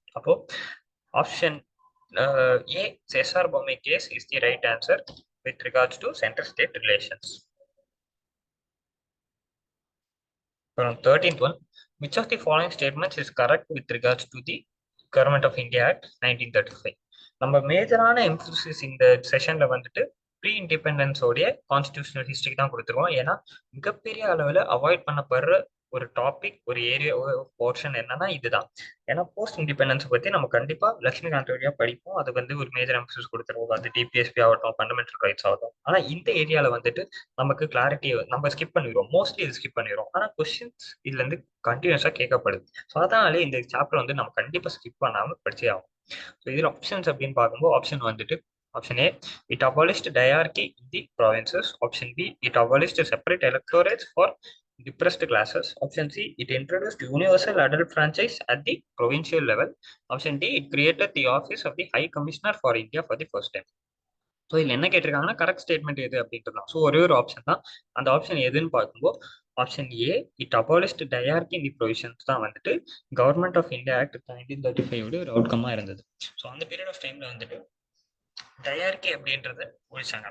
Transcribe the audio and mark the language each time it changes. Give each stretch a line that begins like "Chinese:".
English: அப்போ option A S R Bommai case is the right answer with regards to central state relations. 13th one, which of the following statements is correct with regards to the Government of India Act 1935?
Tamil: நம்ம மேஜரான emphasis இந்த செஷன்ல வந்துட்டு pre இண்டிபெண்டன்ஸோடைய constitutional history தான் கொடுத்துருவோம். ஏன்னா மிகப்பெரிய அளவில் avoid பண்ணப்படுற ஒரு டாபிக், ஒரு ஏரியா போர்ஷன் என்னன்னா இதுதான். ஏன்னா போஸ்ட் இண்டிபெண்டன்ஸ் பத்தி நம்ம கண்டிப்பா லட்சுமிகாந்த் வழியா படிப்போம். அது வந்து ஒரு மேஜர் எம்பசிஸ் கொடுத்துருவோம். அது டிபிஎஸ்பி ஆகட்டும், ஃபண்டமெண்டல் ரைட்ஸ் ஆகட்டும். ஆனா இந்த ஏரியால வந்துட்டு நமக்கு கிளாரிட்டி நம்ம ஸ்கிப் பண்ணிடுவோம், மோஸ்ட்லி இது ஸ்கிப் பண்ணிடுவோம். ஆனா கொஸ்டின்ஸ் இதுல இருந்து கண்டினியூஸா கேட்கப்படுது. ஸோ அதனாலே இந்த சாப்டர் வந்து நம்ம கண்டிப்பா ஸ்கிப் பண்ணாம படிச்சே ஆகும். ஸோ இதுல ஆப்ஷன்ஸ் அப்படின்னு பார்க்கும்போது ஆப்ஷன் வந்துட்டு option A,
English: it abolished diarchy in the provinces. Option B, it abolished separate electorates for depressed classes. Option C, it introduced universal adult franchise at the provincial level. Option D, it created the office of the High Commissioner for India for the first time.
Tamil: So இதில் என்ன கேட்டிருக்காங்கன்னா correct statement எது அப்படின்ட்டு தான். So ஒரே ஒரு option தான். அந்த option எதுன்னு பார்க்கும்போது option A,
English: it abolished dyarchy in the provisions
Tamil: தான் வந்துட்டு கவர்மெண்ட் ஆஃப் இந்தியா ஆக்ட் 1935 ஒரு அவுட்கமாக இருந்தது. ஸோ அந்த பீரியட் ஆஃப் டைம்ல வந்துட்டு டயார்கி அப்படின்றத ஒழிச்சாங்க.